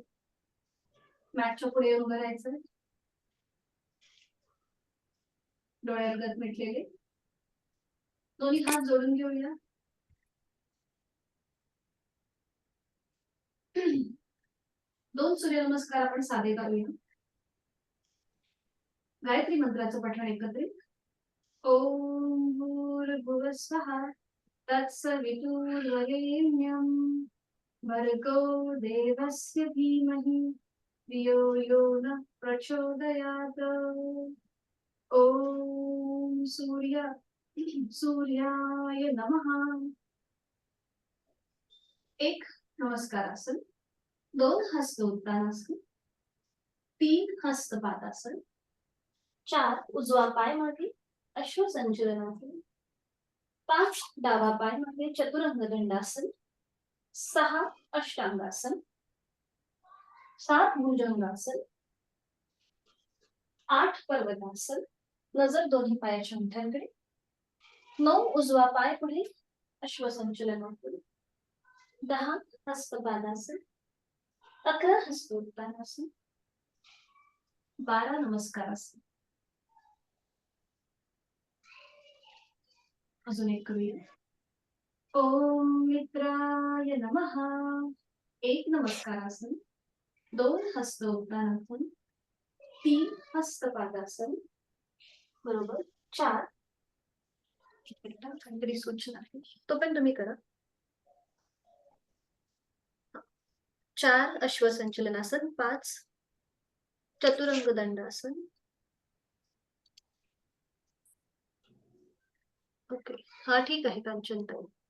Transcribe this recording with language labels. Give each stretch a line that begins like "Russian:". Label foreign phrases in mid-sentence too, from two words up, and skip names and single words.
Marathi: मॅटच्या पुढे उभं राहायचं, डोळ्यालगत मिटलेले. दोन्ही हात जोडून घेऊया. दोन सूर्यनमस्कार आपण साधे करूया. गायत्री मंत्राचं पठण एकत्रित.
Sanskrit: ओम भूर्भुवः स्वः तत्सवितुर्वरेण्यं भर्गो देवस्य धीमहि धियो यो नः प्रचोदयात्. ओम सूर्याय नमः.
Marathi: एक नमस्कारासन, 2 हस्त उत्तानासन, 3 हस्त पादासन, 4 उजवा पाय मागे अश्वसंचलनासन, 5 डावा पाय मागे चतुरंग दंडासन, 6 अष्टांगासन, 7 भुजंगासन, 8 पर्वतासन, नजर दोन्ही पायाच्या अंगठ्यांकडे, 9 उजवा पाय पुढे अश्वसंचलनासन, 10 हस्तपादासन, 11 हस्तोत्तानासन, 12 नमस्कारासन. अजून एक करूया.
Sanskrit: ओम मित्राय नमः.
Marathi: 1 नमस्कारासन, 2 हस्तोत्तानासन, 3 हस्तपादासन, बरोबर 4 काहीतरी सूचना आहे तो पण तुम्ही करा. 4 अश्वसंचलनासन, 5 चतुरंग दंडासन, ओके हा ठीक आहे कांचन ताई.